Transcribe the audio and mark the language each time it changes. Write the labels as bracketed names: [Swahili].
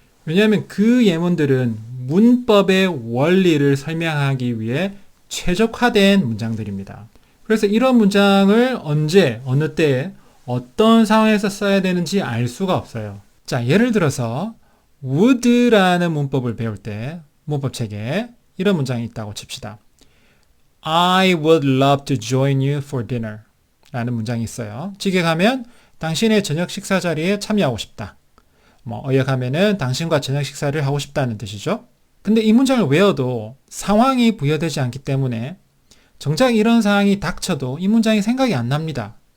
[Korean] 왜냐하면 그 예문들은 문법의 원리를 설명하기 위해 최적화된 문장들입니다. 그래서 이런 문장을 언제, 어느 때에 어떤 상황에서 써야 되는지 알 수가 없어요. 자, 예를 들어서 would라는 문법을 배울 때 문법책에 이런 문장이 있다고 칩시다. [English] I would love to join you for dinner [Korean] 라는 문장이 있어요. 직역하면 당신의 저녁 식사 자리에 참여하고 싶다. 어역하면은 당신과 저녁 식사를 하고 싶다는 뜻이죠. 근데 이 문장을 외워도 상황이 부여되지 않기 때문에 정작 이런 상황이 닥쳐도 이 문장이 생각이 안 납니다.